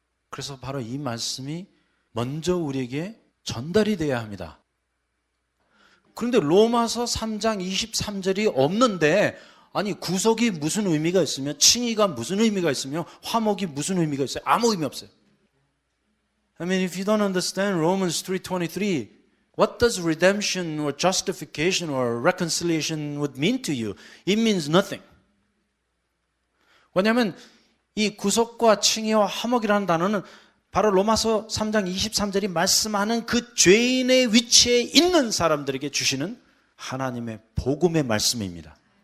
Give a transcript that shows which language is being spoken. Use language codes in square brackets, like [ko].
[ko] 그래서 바로 이 말씀이 먼저 우리에게 전달이 돼야 합니다. 그런데 로마서 3장 23절이 없는데 아니 구속이 무슨 의미가 있으며 칭의가 무슨 의미가 있으며 화목이 무슨 의미가 있어요? 아무 의미 없어요. [en] I mean, if you don't understand Romans 3:23, what does redemption or justification or reconciliation would mean to you? It means nothing. [ko] 왜냐하면 이 구속과 칭의와 화목이라는 단어는 바로 로마서 3장 23절이 말씀하는 그 죄인의 위치에 있는 사람들에게 주시는 하나님의 복음의 말씀입니다.